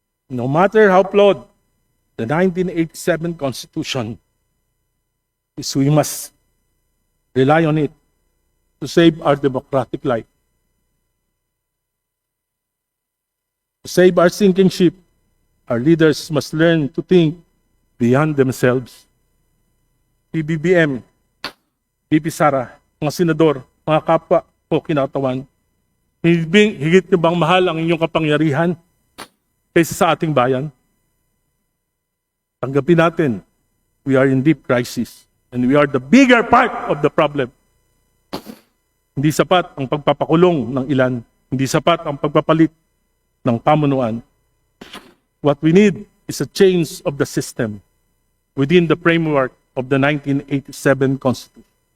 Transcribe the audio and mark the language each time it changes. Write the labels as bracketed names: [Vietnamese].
[English] No matter how flawed the 1987 Constitution is, we must rely on it to save our democratic life. To save our sinking ship, our leaders must learn to think beyond themselves. [Filipino] PBBM, BP Sara, mga senador, mga kapwa o kinatawan, higit nyo bang mahal ang inyong kapangyarihan kaysa sa ating bayan? Tanggapin natin, [English] we are in deep crisis and we are the bigger part of the problem. [Filipino] Hindi sapat ang pagpapakulong ng ilan, hindi sapat ang pagpapalit ng pamunuan. [English] What we need is a change of the system within the framework of the 1987 Constitution.